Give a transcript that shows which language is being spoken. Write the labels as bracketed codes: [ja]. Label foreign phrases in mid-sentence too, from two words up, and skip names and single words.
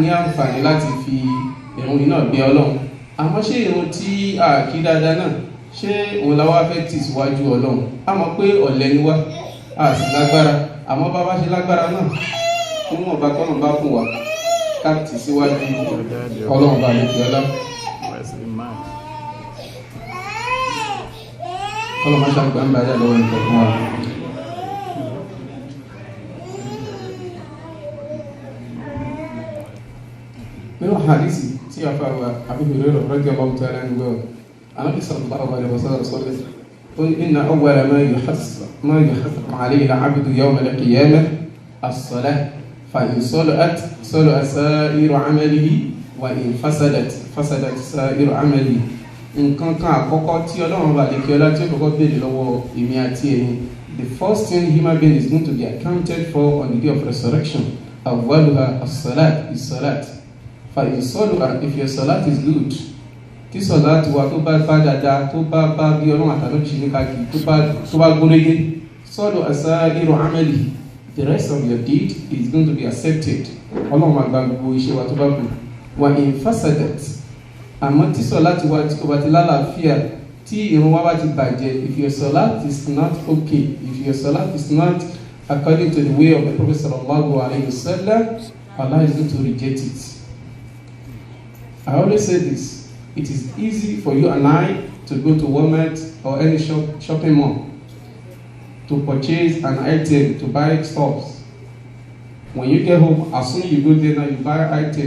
[yo] àǹfààní láti fi ìrun yìí náà bẹ Ọlọ́run àmọ́ ṣé ìrun tí a kí dáadáa náà ṣé òun la wá fẹ́ tì síwájú Ọlọ́run a mọ̀ pé ọ̀lẹ ni wá a sì lágbára àmọ́ bá bá ṣe lágbára náà níwọ̀n bá tọ́nà bá fún wa ká tì síwájú Ọlọ́run bá lè fi ọlá kọ́lọ́ máa ṣàgbà ń bàjẹ́ lọ́wọ́ nǹkan fún wa. nínú hadisi tí a fáwọn àbíbìrì rẹ̀ rọ́jọ́ bá wùtọ́ ẹ̀rọ nígbà anábì [ar] صلى الله عليه وسلم [yo] sọ́lẹ̀ ó ní [ar] إن أول ما يحاسب عليه العبد يوم القيامة الصلاة فإن صلحت صلح سائر عمله وإن فسدت سائر عمله [yo] nǹkan kan àkọ́kọ́ tí Ọlọ́run bá lè kí ọlá tí ó kọ́kọ́ béèrè lọ́wọ́ èmi àti ẹ̀yin [en] the first thing human being is going to be accounted for on the day of resurrection [ar] أولها الصلاة الصلاة فإن صلحت [en] if your salat is good [yo] tí salat wa tó bá dáadáa tó bá bí Ọlọ́run àtàlọ́ ṣe ní káàkiri tó bá gúnrégé [ar] صلح سائر عمله [en] the rest of your deed is going to be accepted [yo] Ọlọ́run máa gba gbogbo iṣẹ́ wa tó bá kù wa [ar] إن فسدت [yo] àmọ́ tí sọ̀láàtì wa tí kò bá ti lálàáfíà tí ìrun wa bá ti bàjẹ́ [en] if your salat is not okay if your salat is not according to the way of the Prophet [ar] صلى الله عليه وسلم [en] Allah is going to reject it. I always say this, it is easy for you and I to go to Walmart or any shopping mall to purchase an item, to buy stuff. When you get home, as soon as you go there now, you buy an item.